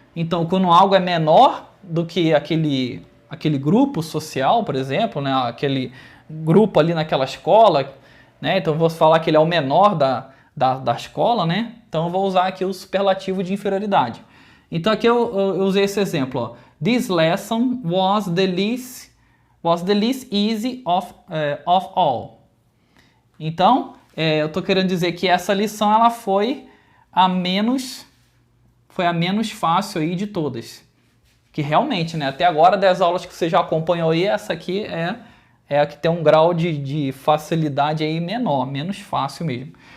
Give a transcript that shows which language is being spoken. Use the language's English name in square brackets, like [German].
[Portuguese] Então, quando algo é menor do que aquele grupo social, por exemplo, né? Aquele grupo ali naquela escola, né? Então, eu vou falar que ele é o menor da escola, né? Então eu vou usar aqui o superlativo de inferioridade. Então aqui eu usei esse exemplo, ó. [English] This lesson was the least easy of all. [Portuguese] Então, eu estou querendo dizer que essa lição ela foi a menos fácil aí de todas. Que realmente, né? Até agora, das aulas que você já acompanhou aí, essa aqui é a que tem um grau de facilidade aí menor, menos fácil mesmo.